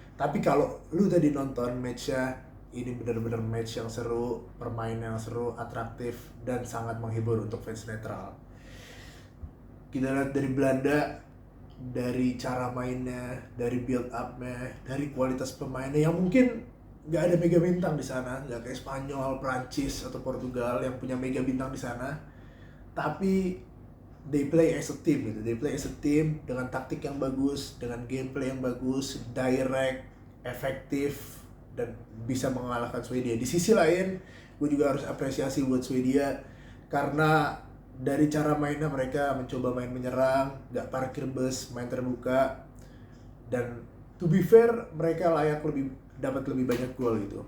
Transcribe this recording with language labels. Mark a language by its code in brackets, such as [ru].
[id] Tapi kalau lu tadi nonton matchnya, ini benar-benar match yang seru, permainan yang seru, atraktif, dan sangat menghibur untuk fans netral. Kita lihat dari Belanda, dari cara mainnya, dari build up-nya, dari kualitas pemainnya yang mungkin nggak ada mega bintang di sana, nggak kayak Spanyol, Prancis, atau Portugal yang punya mega bintang di sana. Tapi [en] they play as a team gitu. They play as a team [id] dengan taktik yang bagus, dengan gameplay yang bagus, direct, efektif, dan bisa mengalahkan Swedia. Di sisi lain, gue juga harus apresiasi buat Swedia karena dari cara mainnya mereka mencoba main menyerang, gak parkir bus, main terbuka, dan [en] to be fair [id] mereka dapat lebih banyak gol gitu.